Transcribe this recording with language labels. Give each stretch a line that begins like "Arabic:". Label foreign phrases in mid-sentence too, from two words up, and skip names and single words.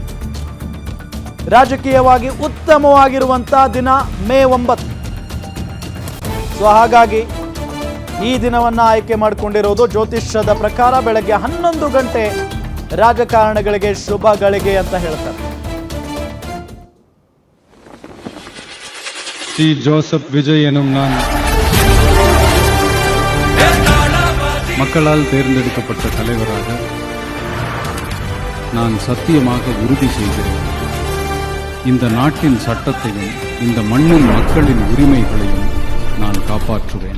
Kannada: ರಾಜಕೀಯವಾಗಿ ಉತ್ತಮವಾಗಿರುವಂತಹ ದಿನ ಮೇ 9. ಸೊ ಹಾಗಾಗಿ ಈ ದಿನವನ್ನ ಆಯ್ಕೆ ಮಾಡಿಕೊಂಡಿರೋದು ಜ್ಯೋತಿಷ್ಯದ ಪ್ರಕಾರ ಬೆಳಗ್ಗೆ 11 ಗಂಟೆ ರಾಜಕಾರಣಿಗಳಿಗೆ ಶುಭ ಗಳಿಗೆ ಅಂತ ಹೇಳ್ತಾರೆ.
Tamil: சி ஜோசப் விஜய் எனும் நான் மக்களால் தேர்ந்தெடுக்கப்பட்ட தலைவராக நான் சத்தியமாக உறுதி செய்கிறேன். இந்த நாட்டின் சட்டத்தையும் இந்த மண்ணின் மக்களின் உரிமைகளையும் நான் காப்பாற்றுவேன்.